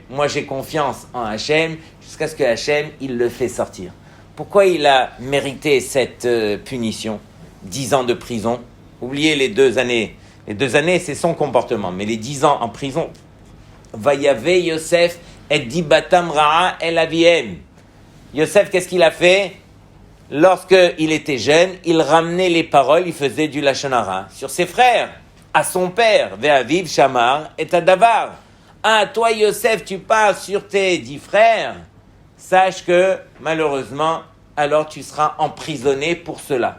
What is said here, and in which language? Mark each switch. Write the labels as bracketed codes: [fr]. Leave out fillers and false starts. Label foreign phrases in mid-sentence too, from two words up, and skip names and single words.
[fr] Moi, j'ai confiance en Hachem jusqu'à ce que Hachem, il le fait sortir. Pourquoi il a mérité cette punition? 10 ans de prison. Oubliez les 2 années. Les 2 années, c'est son comportement. Mais les 10 ans en prison. [he] ויבא יוסף את דבתם רעה אל אביהם. [fr] Yosef, qu'est-ce qu'il a fait? Lorsqu'il était jeune, il ramenait les paroles, il faisait du [he] לשון הרע [fr] sur ses frères, à son père. [he] ואביו שמר את הדבר. [fr] Ah, toi Yosef, tu parles sur tes 10 frères. Sache que, malheureusement, alors tu seras emprisonné pour cela.